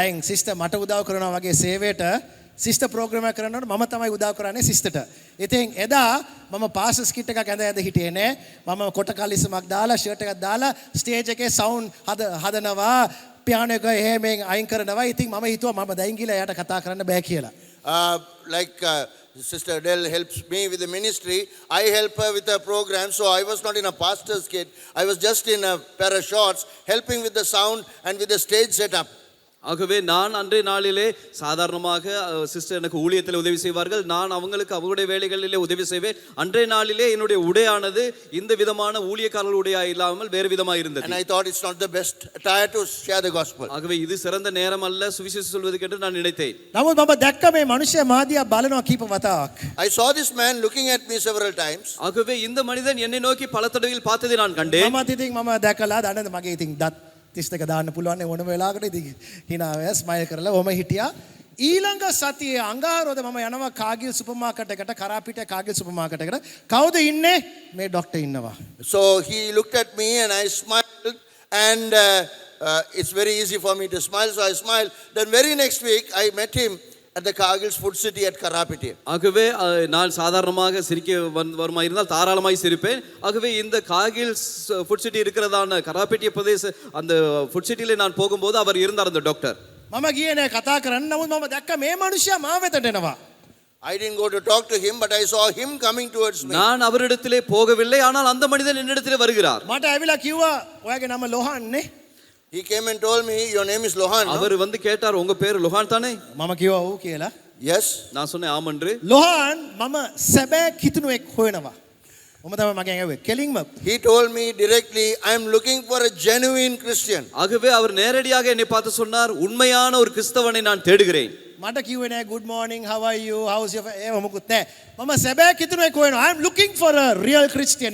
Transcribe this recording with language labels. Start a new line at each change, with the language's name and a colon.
Sinhala: දැන් සිස්ටර් මට උදව් කරනවා වගේ සේවයට සිස්ටර් ප්‍රෝග්‍රෑම් එක කරනකොට මම තමයි උදව් කරන්නේ සිස්ටර්ට. ඉතින් එදා මම පාසස් කිට් එකක් ඇඳ හිටියේ නෑ. මම කොට කලිසමක් දාලා ෂර්ට් එකක් දාලා ස්ටේජ් එකේ සවුන්ඩ් හදනවා, පියානෝ එක එහෙම අයින් කරනවා. ඉතින් මම හිතුවා මම දැන් ගිහලා එයාට කතා කරන්න බෑ කියලා.
English: Like Sister Adele helps me with the ministry, I help her with her program, so I was not in a pastor's kit. I was just in a pair of shorts helping with the sound and with the stage setup.
Tamil: ஆகவே நான் அன்றைய நாளிலே சாதாரணமாக sister எனக்கு ஊழியத்தில் உதவி செய்வார்கள், நான் அவங்களுக்கு அவங்களுடைய வேலைகளிலே உதவி செய்வேன். அன்றைய நாளிலே என்னுடைய உடையானது இந்த விதமான ஊழியக்காரர்கள் உடையா இல்லாமல் வேறு விதமாக இருந்தது.
English: And I thought it's not the best attire to share the gospel.
Tamil: ஆகவே இது சிறந்த நேரம் அல்ல சுவிசேஷம் சொல்வதற்கு என்று நான் நினைத்தேன்.
Sinhala: නමුත් මම දැක්ක මේ මිනිහා මාදියා බලනවා කීප වතාවක්.
English: I saw this man looking at me several times.
Tamil: ஆகவே இந்த மனிதன் என்னை நோக்கி பல தடவைகள் பார்த்ததை நான் கண்டேன்.
Sinhala: මම දැකලා දන්නද මගේ ඉතින් දත් 32 දාන්න පුළුවන් නේ ඕනම වෙලාවකට. ඉතින් hina වෙලා ස්මයිල් කරලා ඔහම හිටියා. ඊළඟ සතියේ අඟහරුවාද මම යනවා කාගිල් සුපර් මාකට් එකට, කරාපිටිය කාගිල් සුපර් මාකට් එකට. කවුද ඉන්නේ? මේ ડોක්ටර් ඉන්නවා.
English: So he looked at me and I smiled, and it's very easy for me to smile, so I smiled. Then very next week I met him at the Cargill's Food City at Karapiti.
Tamil: ஆகவே நான் சாதாரணமாக சிரிக்க வருமா இருந்தால் தாராளமாய் சிரிப்பேன். ஆகவே இந்த காகில்ஸ் food city இருக்கிறதான கராப்பேட்டிய பிரதேச அந்த ஃபுட் சிட்டியிலே நான் போகும்போது அவர் இருந்தார் அந்த டாக்டர்.
Sinhala: මම ගියේ නෑ කතා කරන්න. නමුත් මම දැක්ක මේ මිනිහා මාව වෙතට එනවා.
English: I didn't go to talk to him, but I saw him coming towards me.
Tamil: நான் அவரிடத்திலே போகவில்லை, ஆனால் அந்த மனிதன் என்னிடத்திலே வருகிறார்.
Sinhala: මට ඇවිල්ලා කිව්වා ඔයාගේ නම ලොහන් නේ?
English: He came and told me, your name is Lohan.
Tamil: அவர் வந்து கேட்டார், உங்க பேர் லொஹான் தானே?
Sinhala: මම කිව්වා ඔව් කියලා.
English: Yes.
Tamil: நான் சொன்னேன் ஆம் என்று.
Sinhala: ලොහන් මම සැබෑ කිතුණුවෙක් හොයනවා. මම තමයි මගෙන් ඇහුවේ කෙලින්ම.
English: He told me directly, I am looking for a genuine Christian.
Tamil: ஆகவே அவர் நேரடியாக என்னை பார்த்து சொன்னார், உண்மையான ஒரு கிறிஸ்தவனை நான் தேடுகிறேன்.
Sinhala: මට කිව්වේ නෑ
English: good morning, how are you, how's your
Sinhala: ඒව මොකුත් නෑ. මම සැබෑ කිතුණුවෙක් හොයනවා.
English: I am looking for a real Christian.